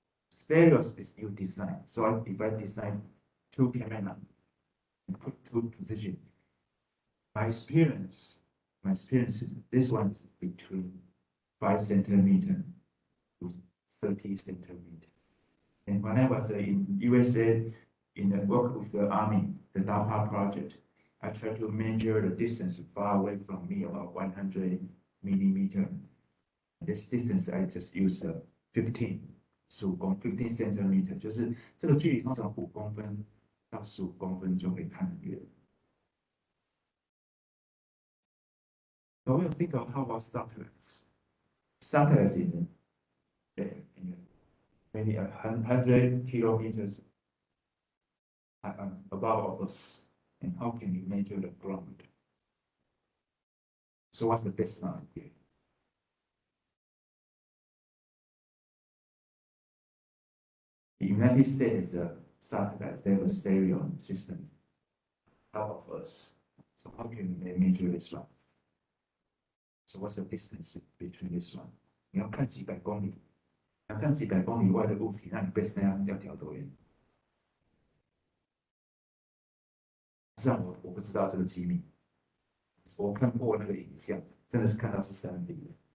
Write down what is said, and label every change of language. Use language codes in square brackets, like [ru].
[en] Stereos is you design. So if I design two cameras and put two positions, my experience is this one is between 5 centimeter to 30 centimeter. And when I was in USA, in the work with the Army, the DARPA project, I tried to measure the distance far away from me, about 100 millimeter. This distance I just use 15 centimeter， [zh] 就是这个距离通常5公分到15公分就可以看得远。 [en] So we'll think of how about satellites. Satellites in maybe 100 kilometers above us, and how can you measure the ground? So what's the baseline here? The United States satellites, they have a stereo system out of us. So how can they measure this one? So what's the distance between this one? [zh] 你要看几百公里，要看几百公里外的物体，那你 baseline 要调多远？实际上我不知道这个机密，我看过那个影像，真的是看到是3D的。